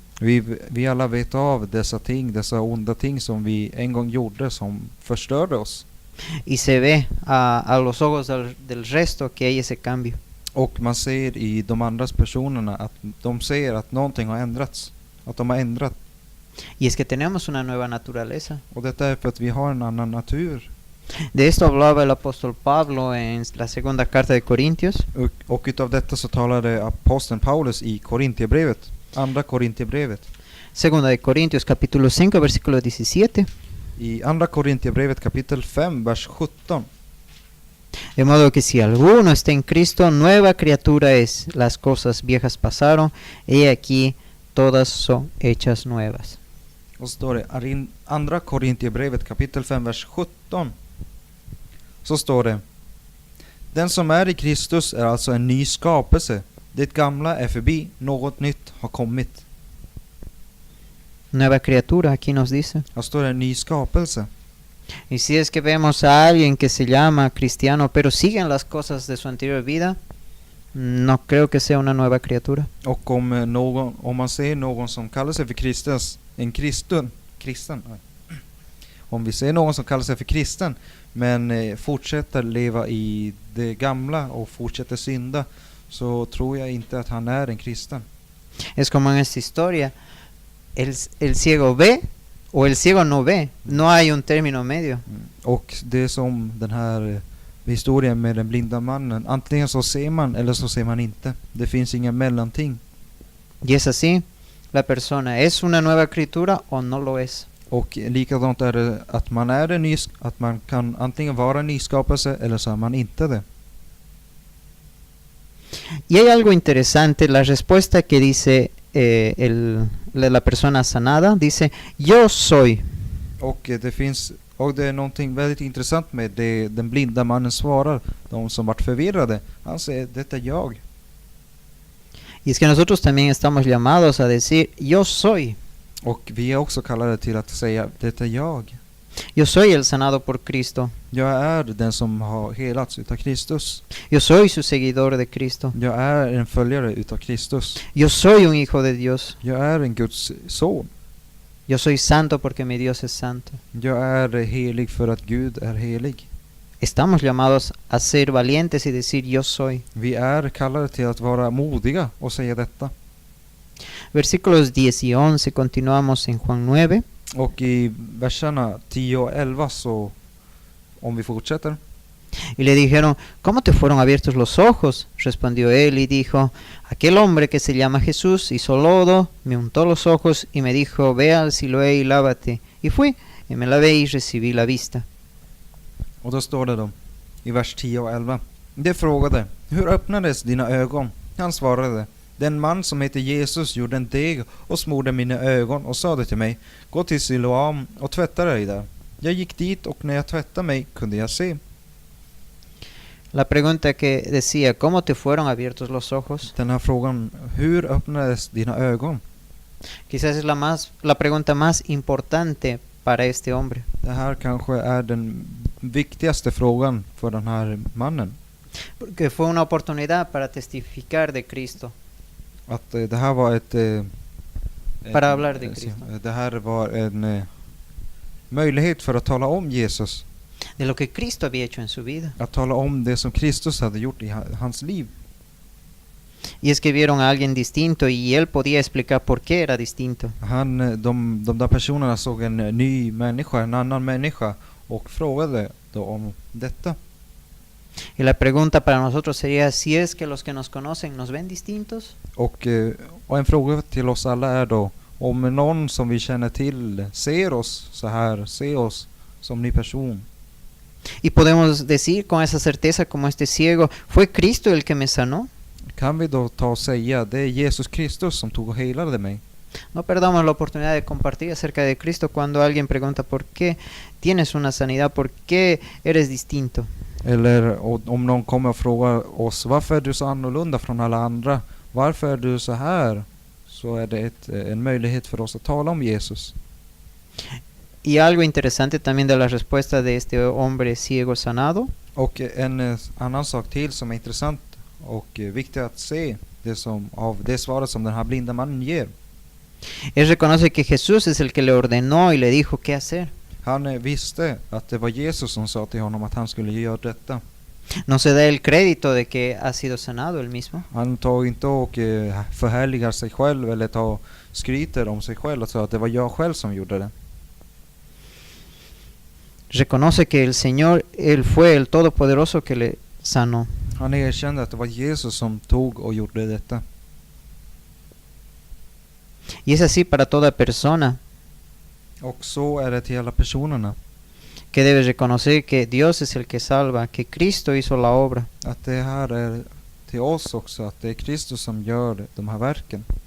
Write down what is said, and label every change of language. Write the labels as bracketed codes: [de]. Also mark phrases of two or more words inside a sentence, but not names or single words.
[sv] Vi alla vet av dessa onda ting som vi en gång gjorde, som förstörde oss. [es] Y se ve a los ojos del resto que hay ese cambio. [sv] Och man ser i de andras personerna att de ser att någonting har ändrats. Att de har ändrat. [es] Y es que tenemos una nueva naturaleza. [sv] Och detta är för att vi har en annan natur. [es] De esto hablaba el apóstol Pablo en la segunda carta de Corintios. [sv] Och utav detta så talade aposteln Paulus i Korintierbrevet. Andra Korintierbrevet. [es] Segunda de Corintios capítulo 5 versículo 17. [sv] I andra Korintierbrevet kapitel 5 vers 17. [es] De modo que si alguno está en Cristo, nueva criatura es. Las cosas viejas pasaron, y aquí todas son hechas nuevas. [sv] Och så står det andra Korintierbrevet kapitel 5 vers 17. Så står det: den som är i Kristus är alltså en ny skapelse. Det gamla är förbi, något nytt har kommit. [es] Nueva criatura, aquí nos dice. [sv] Här står det en ny skapelse. [es] Y si es que vemos a alguien que se llama cristiano, pero siguen las cosas de su anterior vida, no creo que sea una nueva criatura. [sv] Och om man ser någon som kallar sig för kristen. Om vi ser någon som kallar sig för kristen, men fortsätter leva i det gamla och fortsätter synda, så tror jag inte att han är en kristen. [es] Es como en esta historia, el ciego ve o el ciego no ve. No hay un término medio. [sv] Och det är som den här historien med den blinda mannen. Antingen så ser man eller så ser man inte. Det finns inga mellanting. [es] Y es así, la persona es una nueva criatura o no lo es. [sv] Och likadant är det att man är att man kan antingen vara en nyskapelse eller så är man inte det. [es] Y hay algo interesante, la respuesta que dice la persona sanada, dice, yo soy. [sv] Och det är någonting väldigt intressant med det den blinda mannen svarar. De som vart förvirrade, han säger, detta är jag. [es] Y es que nosotros también estamos llamados a decir, yo soy. [sv] Och vi är också kallade till att säga, detta är jag. [es] Yo soy el sanado por Cristo. [sv] Jag är den som har helats utav Kristus. [es] Yo soy su seguidor de Cristo. [sv] Jag är en följare utav Kristus. [es] Yo soy un hijo de Dios. [sv] Jag är en Guds son. [es] Yo soy santo porque mi Dios es santo. [sv] Jag är helig för att Gud är helig. [es] Estamos llamados a ser valientes y decir yo soy. [sv] Vi är kallade till att vara modiga och säga detta. [es] Versículos 10 y 11 continuamos en Juan 9. [sv] Och i verserna 10 och 11 så, om vi fortsätter. [es] Y le dijeron, ¿cómo te fueron abiertos los ojos? Respondió él y dijo, aquel hombre que se llama Jesús hizo lodo, me untó los ojos y me dijo, ve al Siloé y lávate. Y fui, y me lavé y recibí la vista. [sv] Och då står det då i vers 10 och 11. Det frågade, hur öppnades dina ögon? Han svarade, den man som heter Jesus gjorde en deg och smorde mina ögon och sade till mig, gå till Siloam och tvätta dig där. Jag gick dit och när jag tvättade mig kunde jag se. [es] La pregunta que decía, ¿cómo te fueron abiertos los ojos? [sv] Den här frågan, hur öppnades dina ögon? [es] Quizás es la pregunta más importante para este hombre. [sv] Det här kanske är den viktigaste frågan för den här mannen. [es] Porque fue una oportunidad para testificar de Cristo. [sv] Att det här var [es] Para hablar de Cristo. [sv] Det här var en möjlighet för att tala om Jesus. [es] De lo que Cristo había hecho en su vida. [sv] Att tala om det som Kristus hade gjort i hans liv. [es] Y es que vieron a alguien distinto y él podía explicar por qué era distinto. [sv] De där personerna såg en ny människa, en annan människa och frågade då om detta. [es] Y la pregunta para nosotros sería si es que los que nos conocen nos ven distintos. [sv] Och en fråga till oss alla är då om någon som vi känner till ser oss så här, ser oss som ny person. [es] Y podemos decir con esa certeza como este ciego, ¿fue Cristo el que me sanó? [sv] Kan vi då ta och säga, det är Jesus Kristus som tog och helade mig? [es] No perdamos la oportunidad de compartir acerca de Cristo cuando alguien pregunta por qué tienes una sanidad, por qué eres distinto. [sv] Eller om någon kommer och frågar oss, varför är du så annorlunda från alla andra? Varför är du så här? Så är det en möjlighet för oss att tala om Jesus. [es] Y algo interesante también de la respuesta de este hombre ciego sanado. [sv] Och en annan sak till som är intressant och viktigt att se av det svaret som den här blinda mannen ger. [es] Él reconoce que Jesús es el que le ordenó y le dijo qué hacer. [sv] Han visste att det var Jesus som sa till honom att han skulle göra detta. [es] No se da el crédito de que ha sido sanado él mismo. [sv] Han tar inte och förhärligar sig själv eller skryter om sig själv och säger att det var jag själv som gjorde det. [es] Reconoce que el Señor, Él fue el Todopoderoso que le sanó. [sv] Han erkände att det var Jesus som tog och gjorde detta. [es] Y es así para toda persona [sv] Och så är det till alla personerna. [es] que debe reconocer que Dios es el que salva, que Cristo hizo la obra. [sv] Att det här är till oss också, att det är Kristus som gör de här verken.